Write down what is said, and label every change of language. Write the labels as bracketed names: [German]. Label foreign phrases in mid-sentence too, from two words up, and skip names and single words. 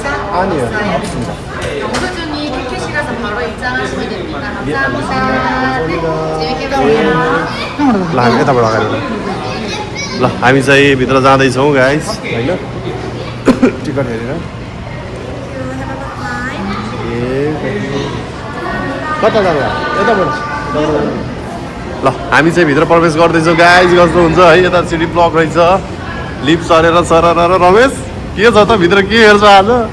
[Korean] 아니요. 없습니다. 영수증이 티켓이라서 바로 입장하시면 됩니다. 감사합니다. 네, 재밌게 보세요. [Nepali] ल हामी यताबाट अगाडि ल हामी चाहिँ भित्र जाँदैछौँ गाइस होइन टिकट हेरेर कता जानु यताबाट ल हामी चाहिँ भित्र प्रवेश गर्दैछौँ गाइस कस्तो हुन्छ है यता सिडी ब्लक रहेछ लिफ्ट सरेर सरर रमेश के छ त भित्र के हेर्छ आज